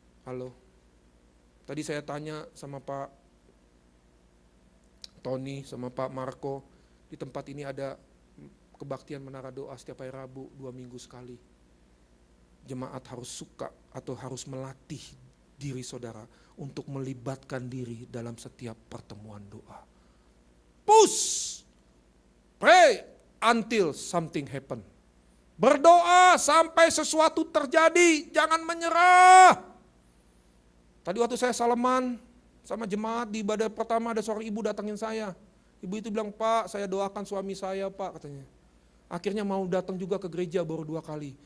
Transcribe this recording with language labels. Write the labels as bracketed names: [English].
[Indonesian] Halo, tadi saya tanya sama Pak Tony, sama Pak Marco, di tempat ini ada kebaktian menara doa setiap hari Rabu 2 minggu sekali. Jemaat harus suka atau harus melatih diri saudara untuk melibatkan diri dalam setiap pertemuan doa. [English] Push, pray until something happen. [Indonesian] Berdoa sampai sesuatu terjadi, jangan menyerah. Tadi waktu saya salaman sama jemaat di ibadah pertama, ada seorang ibu datangin saya. Ibu itu bilang, Pak, saya doakan suami saya, Pak, katanya. Akhirnya mau datang juga ke gereja baru 2 kali.